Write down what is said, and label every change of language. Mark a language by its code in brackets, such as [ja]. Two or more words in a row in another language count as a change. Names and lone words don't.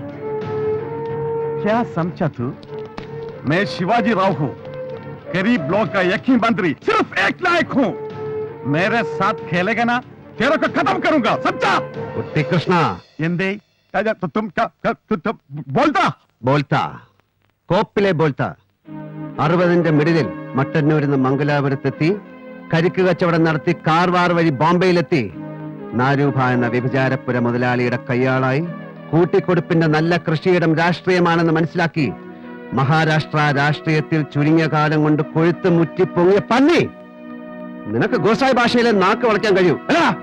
[hi] क्या समझा तू? मैं शिवाजी राव हूं, गरीब लोग का एक ही मंत्री, सिर्फ एक नायक हूं। मेरे साथ खेलेगा ना, तेरे को खत्म करूंगा, समझा? कुट्टी कृष्णा [ml] എന്തേ बोलता बोलता കോപ്പിലെ ബോൾത്ത 60ന്റെ മിഡിലിൽ മട്ടന്നൂരിൽ നിന്ന് മംഗലാപുരത്തെത്തി കരിക്ക് കച്ചവടം നടത്തി കാർവാർ വഴി ബോംബെയിലെത്തി നാരൂഭ എന്ന വ്യഭിചാരപ്പുര മുതലാളിയുടെ കയ്യാളായി കൂട്ടിക്കൊടുപ്പിന്റെ നല്ല കൃഷിയിടം രാഷ്ട്രീയമാണെന്ന് മനസ്സിലാക്കി മഹാരാഷ്ട്ര രാഷ്ട്രീയത്തിൽ ചുരുങ്ങിയ കാലം കൊണ്ട് കൊഴുത്ത് മുറ്റിപ്പൊങ്ങിയ പന്നി നിനക്ക് ഗോസായി ഭാഷയിലെ നാക്ക് വളയ്ക്കാൻ കഴിയൂ അല്ല